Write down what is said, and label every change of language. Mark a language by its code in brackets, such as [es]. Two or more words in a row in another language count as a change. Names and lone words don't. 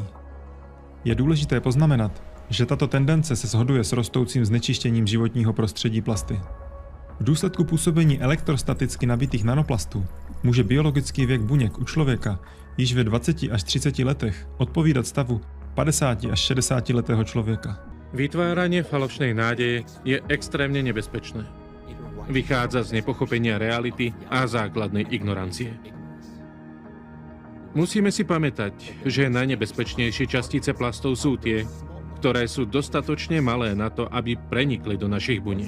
[cs] Je důležité poznamenat, že tato tendence se shoduje s rostoucím znečištěním životního prostředí plasty. V důsledku působení elektrostaticky nabitých nanoplastů může biologický věk buněk u člověka již ve 20 až 30 letech odpovídat stavu 50 až 60 letého člověka. [sk] Vytváranie falošnej nádeje je extrémne nebezpečné. Vychádza z nepochopenia reality a základnej ignorancie. Musíme si pamätať, že najnebezpečnejšie častice plastov sú tie, ktoré sú dostatočne malé na to, aby prenikli do našich buniek.